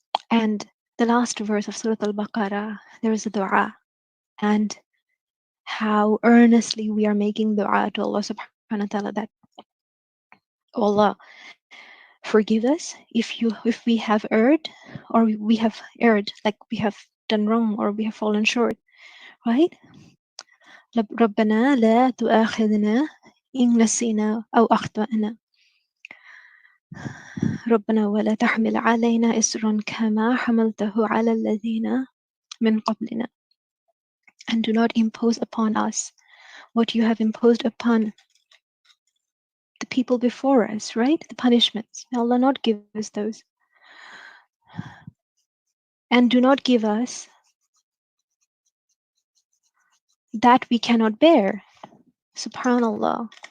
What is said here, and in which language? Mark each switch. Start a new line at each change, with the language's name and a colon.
English: And the last verse of Surah Al-Baqarah, there is a dua, and how earnestly we are making dua to Allah subhanahu wa ta'ala that Allah forgive us if we have erred, or we have erred, like we have done wrong or we have fallen short, right?
Arabic: ربنا لا تؤاخذنا إن نسينا أو أخطأنا ربنا ولا تحمل علينا إصرا كما حملته على الذين من قبلنا,
English: and do not impose upon us what you have imposed upon the people before us, right? The punishments. May Allah not give us those. And do not give us that we cannot bear. Subhanallah.